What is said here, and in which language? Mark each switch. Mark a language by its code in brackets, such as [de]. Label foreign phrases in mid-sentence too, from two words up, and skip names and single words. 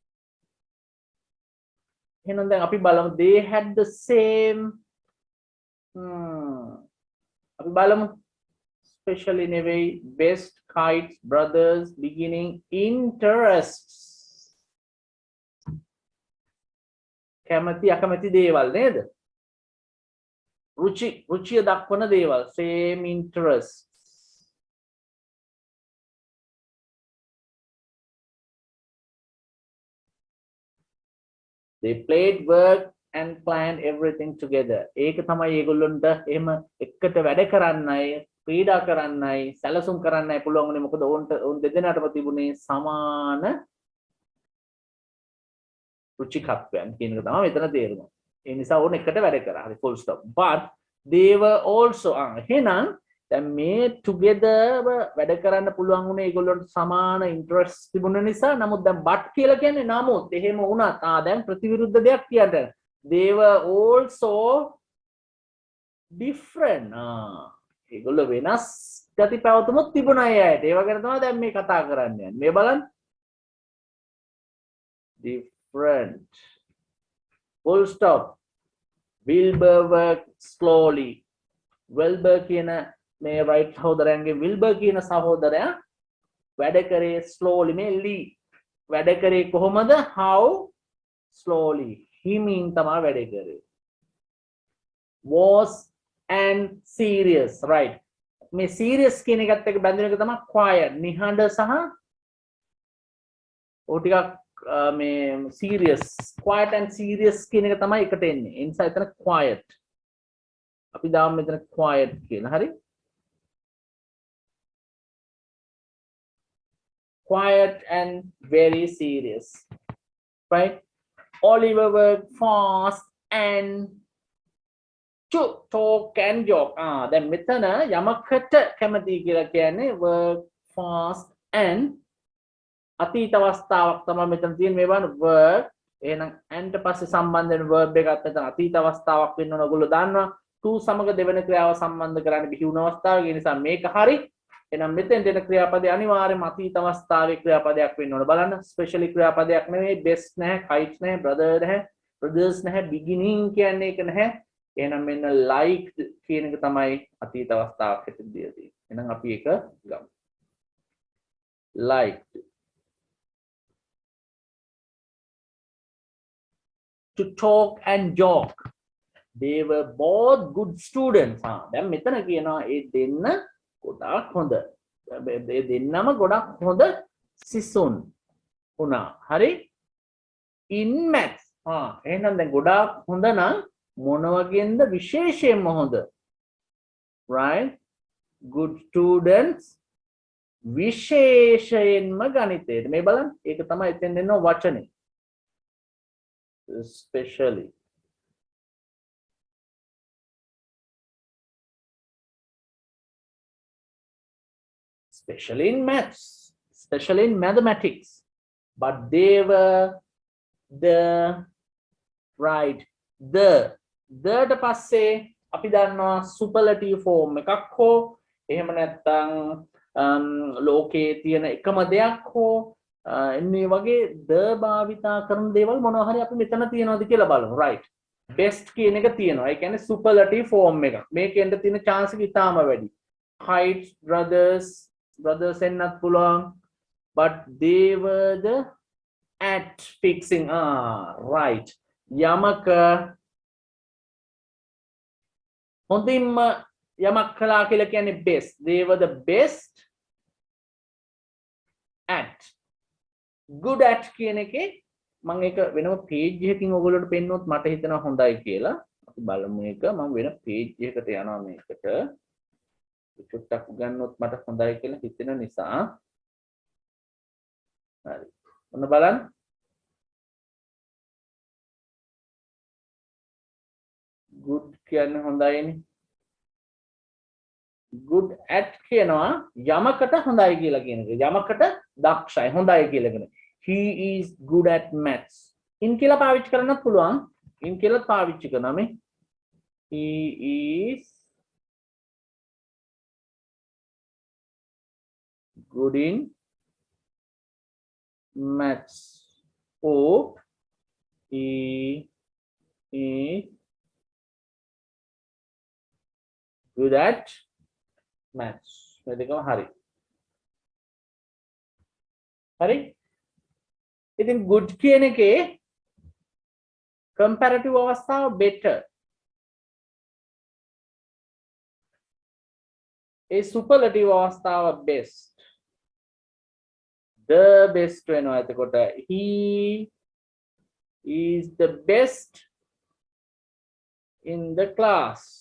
[si] එහෙනම් දැන් අපි බලමු [en] they had the same [si] අපි බලමු especially නෙවෙයි [en] best kites brothers beginning interests [si] කැමැති අකමැති දේවල් නේද? රුචිය දක්වන දේවල් [en] same interests. They played, worked and planned everything together. [si] ඒක තමයි ඒගොල්ලන්ට එහෙම එකට වැඩ කරන්නයි, ක්‍රීඩා කරන්නයි, සැලසුම් කරන්නයි පුළුවන් උනේ. මොකද ඔවුන් දෙදෙනාටම තිබුණේ සමාන රුචිකත්වයන් කියන එක තමයි මෙතන තේරුම. ඒ නිසා ඕන එකට වැඩ කරා. හරි [en] full stop. But they were also [si] එහෙනම් දැන් මේ together වැඩ කරන්න පුළුවන් උනේ ඒගොල්ලන්ට සමාන interest තිබුණ නිසා. නමුත් දැන් but කියලා කියන්නේ නමුත් එහෙම වුණත් දැන් ප්‍රතිවිරුද්ධ දෙයක් කියන්න. [en] They were also different. [si] ඒගොල්ලෝ වෙනස් ගති පැවතුමක් තිබුණා අය ඇයට. ඒව ගැන තමයි දැන් මේ කතා කරන්නේ. මේ බලන්න. [en] Different. Full stop. Wilbur worked slowly. [si] Wilbur කියන මේ right සහෝදරයන්ගේ Wilbur කියන සහෝදරයා වැඩ කරේ slowly මේ lee වැඩ කරේ කොහොමද? [en] How slowly. [si] හිමින් තමයි වැඩ කරේ. [en] Was and serious. Right. [si] මේ serious කියන එකත් එක්ක බැඳෙන එක තමයි quiet. නිහඬ සහ ඕ ටිකක් මේ serious. [en] Quiet and serious [si] කියන එක තමයි එකට එන්නේ. ඒ නිසා එතන quiet. අපි දාමු මෙතන quiet කියලා. හරි? [en] Quiet and very serious. Right? Oliver worked fast and to talk and joke. [si] දැන් මෙතන යමකට කැමති කියලා කියන්නේ [en] work fast and [si] අතීත අවස්ථාවක් තමයි මෙතන තියෙන්නේ. මේ බලන්න work එහෙනම් and පස්සේ සම්බන්ධ වෙන verb එකක් මෙතන අතීත අවස්ථාවක් වෙන්න ඕන. ඔයගොල්ලෝ දන්නවා to සමග දෙවෙනි ක්‍රියාව සම්බන්ධ කරන්නේ බිහි වුණ අවස්ථාවක. ඒ නිසා මේක හරි. එහෙනම් මෙතෙන් දෙන ක්‍රියාපදේ අනිවාර්යයෙන්ම අතීත අවස්ථාවේ ක්‍රියාපදයක් වෙන්න ඕන. බලන්න ස්පෙෂලි ක්‍රියාපදයක් නෙවෙයි, best නැහැ, kite නැහැ, brother නැහැ, brothers නැහැ, beginning කියන්නේ ඒක නැහැ. එහෙනම් මෙන්න liked කියන එක තමයි අතීත අවස්ථාවක් හැටියට දීලා තියෙන්නේ. එහෙනම් අපි ඒක ගමු. [en] Liked. To talk and joke. They were both good students. [si] දැන් මෙතන කියනවා ඒ දෙන්න ගොඩාක් හොඳ. ඒ දෙන්නම ගොඩාක් හොඳ සිසුන් වුණා. හරි? [en] In maths. [si] එහෙනම් දැන් ගොඩාක් හොඳ නම් මොන වගේන්ද විශේෂයෙන්ම හොඳ? [en] Right? Good students [si] විශේෂයෙන්ම ගණිතයට. මේ බලන්න. ඒක තමයි එතෙන් දෙන්න වචනේ. [en] Especially. Especially in maths, especially in mathematics, but they were the right the passe [si] අපි දන්නවා [en] superlative [si] form එකක් හෝ එහෙම නැත්නම් ලෝකයේ තියෙන එකම දෙයක් හෝ එන්නේ වගේ ද භාවිතා කරන දේවල් මොනවා හරි අපි මෙතන තියනවාද කියලා බලමු [en] right best [si] කියන එක තියෙනවා ඒ කියන්නේ [en] superlative form [si] එකක් මේකෙන්ද තියෙන chance එක ඉතාම වැඩි [en] heights brothers [si] එන්නත් පුළුවන් [en] but they were the at fixing right [si] යමක හොඳින්ම යමක් කළා කියලා කියන්නේ [en] best they were the best at good at [si] කියන එකේ මම ඒක වෙනම page එකකින් ඔයගොල්ලෝට පෙන්නනොත් මට හිතෙනවා හොඳයි කියලා අපි බලමු ඒක මම වෙන page එකකට යනවා මේකට චුට්ටක් ගන්නොත් මට හොඳයි කියලා හිතෙන නිසා හරි ඔන්න බලන්න good කියන්නේ හොඳයිනේ [en] good at [si] කියනවා යමකට හොඳයි කියලා කියන එක යමකට දක්ෂයි හොඳයි කියලා කියන [en] he is good at maths in [si] කියලා පාවිච්චි කරන්නත් පුළුවන් in කියලා පාවිච්චි කරනවා මේ [en] he is good in maths or he is good at maths [si] මේ දෙකම හරි හරි ඉතින් good කියන එකේ comparative අවස්ථාව better ඒ superlative අවස්ථාව best [en] the best [si] වෙනවා එතකොට [en] he is the best in the class